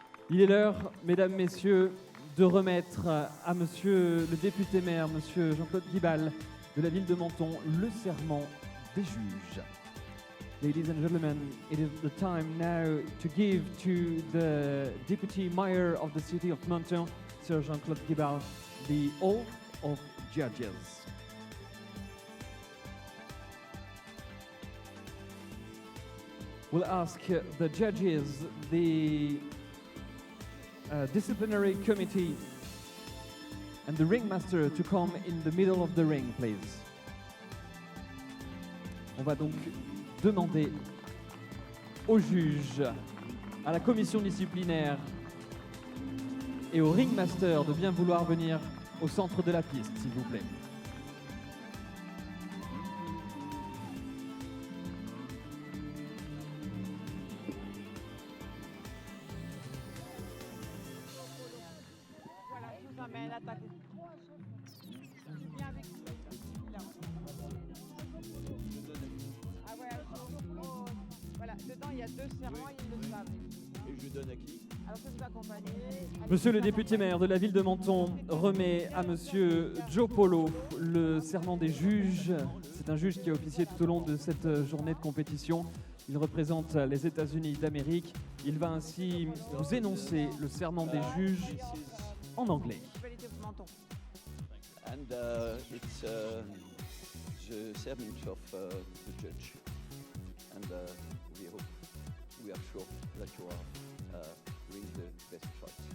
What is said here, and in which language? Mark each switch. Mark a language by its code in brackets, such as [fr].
[fr] Il est l'heure, mesdames, messieurs, de remettre à monsieur le député maire, monsieur Jean-Claude Guibal, de la ville de Menton, le serment des juges. [en] Ladies and gentlemen, it is the time now to give to the Deputy Mayor of the City of Menton, Sir Jean-Claude Guibal, the oath of judges. We'll ask the judges, the disciplinary committee, and the ringmaster to come in the middle of the ring, please. [fr] On va donc demander aux juges, à la commission disciplinaire et au ringmaster de bien vouloir venir au centre de la piste, s'il vous plaît. Voilà, je vous emmène, attaquez. Viens avec nous. Là. Ah ouais, oh, voilà, dedans il y a 2 serments, ils le savent. Et je donne à qui? Alors que vous accompagnez. Monsieur le député maire de la ville de Menton remet à monsieur Joe Polo le serment des juges. C'est un juge qui a officié tout au long de cette journée de compétition. Il représente les États-Unis d'Amérique. Il va ainsi vous énoncer le serment des juges en anglais. [en] And it's the sermon of the judge. And we are sure that you are doing the best choice.